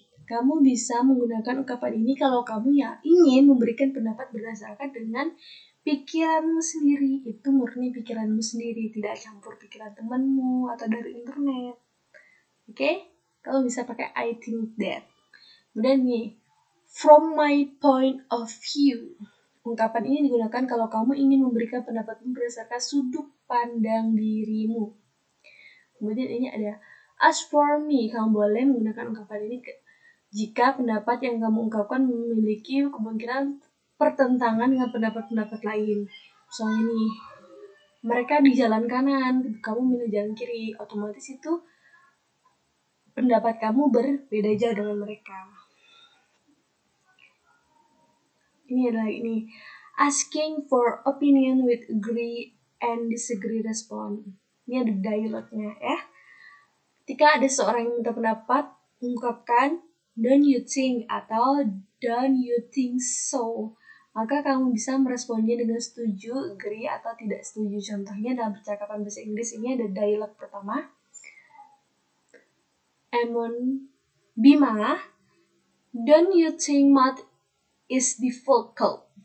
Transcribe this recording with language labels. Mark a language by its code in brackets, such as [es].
[id] Kamu bisa menggunakan ungkapan ini kalau kamu ya ingin memberikan pendapat berdasarkan dengan pikiranmu sendiri. Itu murni pikiranmu sendiri, tidak campur pikiran temanmu atau dari internet. Oke? Kamu bisa pakai [en] I think that. [id] Kemudian nih, [en] from my point of view. [id] Ungkapan ini digunakan kalau kamu ingin memberikan pendapatmu berdasarkan sudut pandang dirimu. Kemudian ini ada, [en] as for me, [id] kamu boleh menggunakan ungkapan ini jika pendapat yang kamu ungkapkan memiliki kemungkinan pertentangan dengan pendapat-pendapat lain. Misalnya nih, mereka di jalan kanan, kamu milih jalan kiri, otomatis itu pendapat kamu berbeda jauh dengan mereka. Ini adalah ini, [en] asking for opinion with agree and disagree response. [id] Ini ada dialognya ya. Ketika ada seorang yang minta pendapat, ungkapkan [en] don't you think [id] atau [en] don't you think so. [id] Maka kamu bisa meresponnya dengan setuju, agree, atau tidak setuju. Contohnya dalam percakapan bahasa Inggris ini ada dialog pertama. [en] Emon, Bima, don't you think math is difficult?